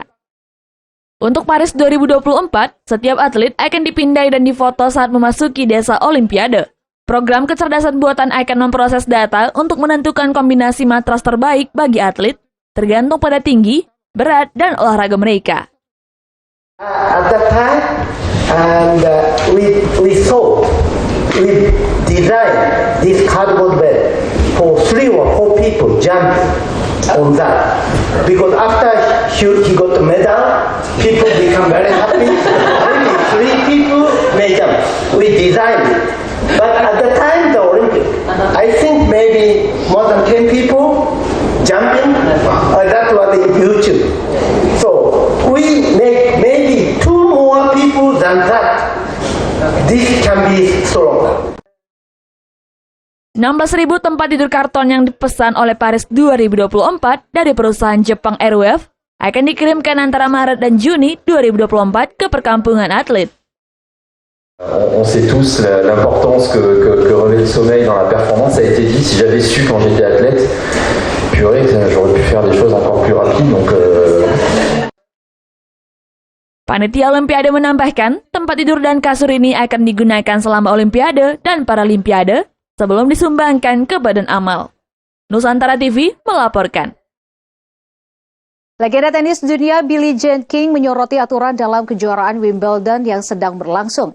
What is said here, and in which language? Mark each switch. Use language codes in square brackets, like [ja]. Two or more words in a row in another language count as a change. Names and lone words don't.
[id] Untuk Paris 2024, setiap atlet akan dipindai dan difoto saat memasuki desa Olimpiade. Program kecerdasan buatan akan memproses data untuk menentukan kombinasi matras terbaik bagi atlet, tergantung pada tinggi, berat, dan olahraga mereka. [en] At that time, and we designed this cardboard bed for 3 or 4 people jumping on that. Because after he got the medal, people become very happy. Only 3 people may jump. We designed it. But at the time, the Olympic, I think maybe more than 10 people jumping. That was in YouTube. So we make maybe 2 more people than that. This can be strong. [id] 16.000 tempat tidur karton yang dipesan oleh Paris 2024 dari perusahaan Jepang Airwave akan dikirimkan antara Maret dan Juni 2024 ke perkampungan atlet. [fr] On sait tous l'importance que revêt le sommeil dans la performance. Ça a été dit, si j'avais su quand j'étais athlète, purée, j'aurais pu faire des choses encore plus rapides. Donc, [id] Panitia Olimpiade menambahkan, tempat tidur dan kasur ini akan digunakan selama Olimpiade dan Paralimpiade sebelum disumbangkan ke Badan Amal. Nusantara TV melaporkan. Legenda tenis dunia Billie Jean King menyoroti aturan dalam kejuaraan Wimbledon yang sedang berlangsung.